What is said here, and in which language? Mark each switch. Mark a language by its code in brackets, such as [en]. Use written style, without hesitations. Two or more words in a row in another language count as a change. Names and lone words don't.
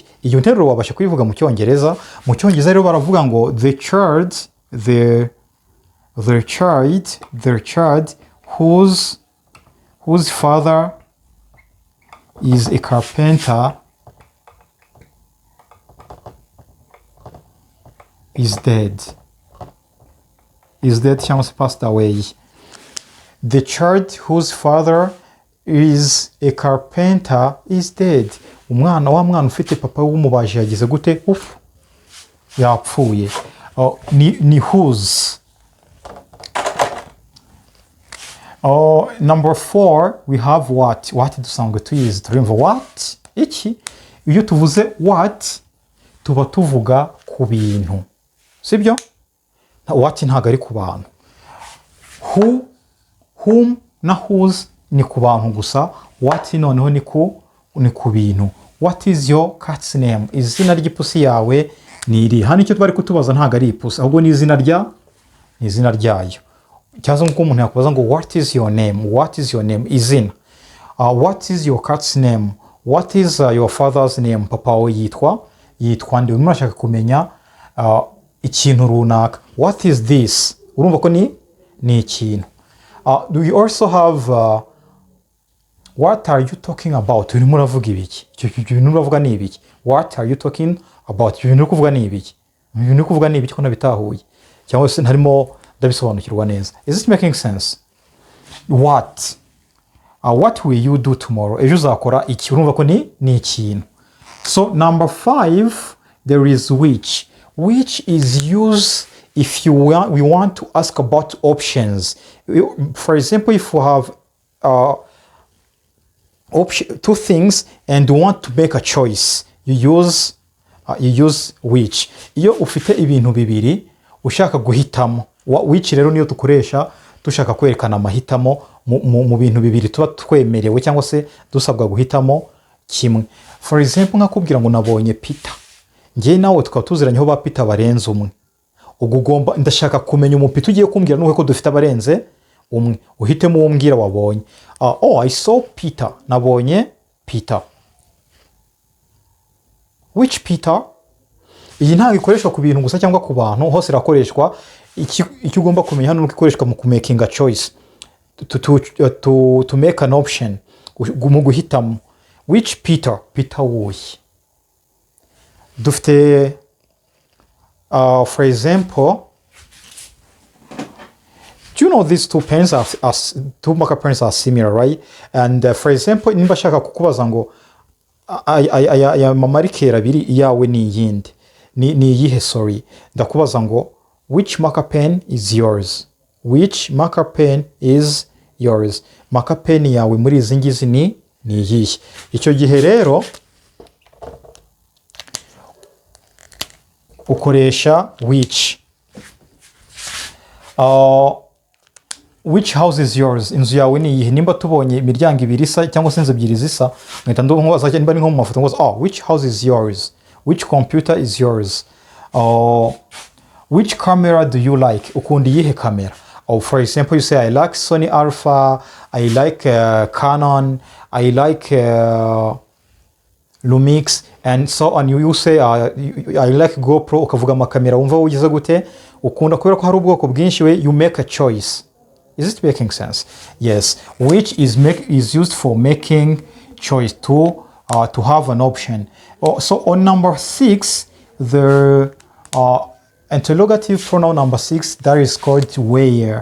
[rw] Iyo nteruro wabasha kuyivuga mu cyongereza. Mu cyongereza rero baravuga ngo [en] the child whose father is a carpenter is dead [rw] cyangwa se [en] passed away. The child whose father is a carpenter is dead. [rw] Wa mwana ufite papa w'umubaji yagize gute? Yapfuye. Ni whose. [en] Number 4, we have what. [rw] What dusanzwe tuyizi. Turumva what? Iki. Iyo tuvuze what, tuba tuvuga ku bintu. Sibyo? What ntago ari ku bantu. Who, whom na whose ni ku bantu gusa. What noneho ni ku bintu. [en] What is your cat's name? [rw] Izina ry'ipusi yawe ni iri. Hano icyo twari kutubaza ntago ari ipusi, ahubwo ni izina ryayo. Cyazo nko umuntu yakubaza ngo [en] what is your name? What is your name? [rw] Izina. [en] What is your cat's name? What is your father's name? [rw] Papa we yitwa nde? Urimo urashaka kumenya ikintu runaka. [en] What is this? [rw] Urumva ko ni ikintu. [en] Do you also have what are you talking about? [rw] Urimo uravuga ibiki? Icyo bintu uravuga ni ibiki? [en] What are you talking about? [rw] Ibintu uri kuvuga ni ibiki? Ibintu uri kuvuga ni ibiki ko nabitahuye? Cyangwa se ntarimo ndabisobanukirwa neza. [en] Is it making sense? What will you do tomorrow? [rw] Ejo uzakora iki? Urumva ko ni ikintu. [en] So number 5, there is which. Which is used if we want to ask about options. For example, if we have two things and want to make a choice, you use which. [rw] Iyo ufite ibintu bibiri ushaka guhitamo, which rero niyo tukoresha dushaka kwerekana amahitamo mu bintu bibiri tuba twemerewe cyangwa se dusabwa guhitamo kimwe. [en] For example, [rw] nkakubwira ngo nabonye Peter. njye nawe tukaba tuziranyeho ba Peter barenze umwe. Ubwo ugomba ndashaka kumenya umupita ugiye kumbwira nuko dufite abarenze umwe. Uhitemo uwo mbwira wabonye. [en] Oh, I saw Peter. [rw] Nabonye Peter. [en] Which Peter? [rw] Iyi ntabwo ikoreshwa ku bintu gusa cyangwa ku bantu, hose irakoreshwa. Icyo ugomba kumenya hano nuko ikoreshwa mu [en] making a choice. To make an option. [rw] Mu guhitamo. [en] Which Peter? Peter wuyi. Dufite for example, do you know these two pens two marker pens are similar, right? And for example, [rw] nimba shaka kukubaza ngo aya mamarikera abiri yawe ni yindi ni yihe, sorry, ndakubaza ngo [en] which marker pen is yours? Which marker pen is yours? Marker pen [rw] yawe muri izi ngizi ni yihe? Icyo gihe rero ukoresha which. [en] Which house is yours? [rw] Inzu yawe ni iyihe? Nimba tubonye imiryango ibiri isa cyangwa se inzu ebyiri zisa, ngahita nkubaza nimba ni nko mu mafoto ngo [en] which house is yours? Which computer is yours? Which camera do you like? [rw] Ukunda iyihe kamera? [en] For example, you say I like Sony Alpha, I like Canon, I like Lumix, and so on. You say I like GoPro, [rw] ukavuga amakamera wumva ugize gute ukunda, kubera ko hari ubwoko bwinshi, [en] we you make a choice. Is it making sense? Yes. Which is used for making choice, to have an option. So on number 6, the interrogative pronoun number 6, that is called where.